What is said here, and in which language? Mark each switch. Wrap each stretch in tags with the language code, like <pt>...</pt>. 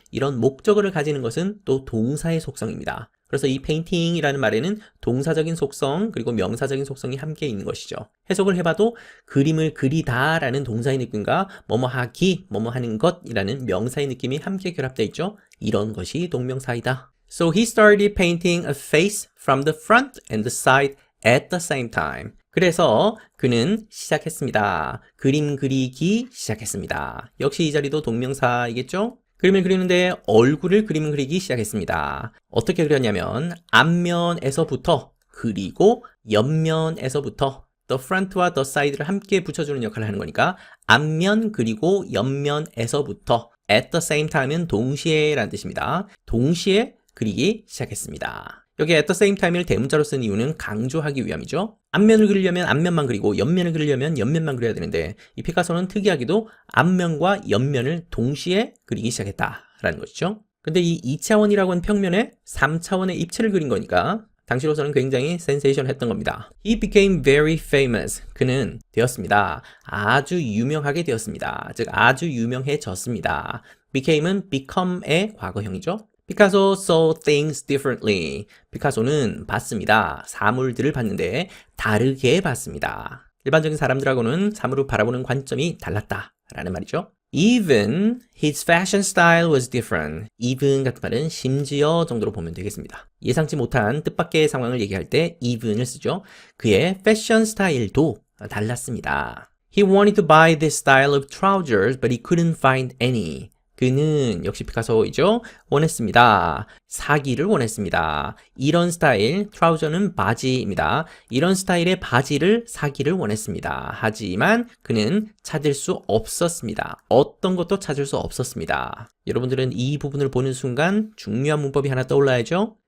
<ko>이런 목적어를 가지는 것은 또 동사의 속성입니다. 그래서 이 페인팅이라는 말에는 동사적인 속성 그리고 명사적인 속성이 함께 있는 것이죠. 해석을 해봐도 그림을 그리다 라는 동사의 느낌과 뭐뭐 하기, 뭐뭐 하는 것이라는 명사의 느낌이 함께 결합되어 있죠. 이런 것이 동명사이다.</ko> <en>So he started painting a face from the front and the side at the same time.</en> <ko>그래서 그는 시작했습니다. 그림 그리기 시작했습니다. 역시 이 자리도 동명사이겠죠? 그림을 그리는데 얼굴을 그림을 그리기 시작했습니다. 어떻게 그렸냐면 앞면에서부터 그리고 옆면에서부터 the front와 the side를 함께 붙여주는 역할을 하는 거니까 앞면 그리고 옆면에서부터</ko> <en>at the same time</en> <ko>은 동시에 라는 뜻입니다. 동시에 그리기 시작했습니다. 여기</ko> <en>at the same time</en> <ko>을 대문자로 쓴 이유는 강조하기 위함이죠. 앞면을 그리려면 앞면만 그리고 옆면을 그리려면 옆면만 그려야 되는데 이 피카소는 특이하게도 앞면과 옆면을 동시에 그리기 시작했다라는 것이죠. 근데 이 2차원이라고 하는 평면에 3차원의 입체를 그린 거니까 당시로서는 굉장히 센세이션했던 겁니다.</ko> <en>He became very famous.</en> <ko>그는 되었습니다. 아주 유명하게 되었습니다. 즉 아주 유명해졌습니다. became은 become의 과거형이죠.</ko> <en>피카소 saw things differently.</en> <ko>피카소는 봤습니다. 사물들을 봤는데 다르게 봤습니다. 일반적인 사람들하고는 사물을 바라보는 관점이 달랐다 라는 말이죠.</ko> <en>Even his fashion style was different.</en> <ko>Even 같은 말은 심지어 정도로 보면 되겠습니다. 예상치 못한 뜻밖의 상황을 얘기할 때 even을 쓰죠. 그의 패션 스타일도 달랐습니다.</ko> <en>He wanted to buy this style of trousers, but he couldn't find any.</en> <ko>그는 역시 피카소이죠. 원했습니다. 사기를 원했습니다. 이런 스타일, 트라우저는 바지입니다. 이런 스타일의 바지를 사기를 원했습니다. 하지만 그는 찾을 수 없었습니다. 어떤 것도 찾을 수 없었습니다. 여러분들은 이 부분을 보는 순간 중요한 문법이 하나 떠올라야죠.</ko>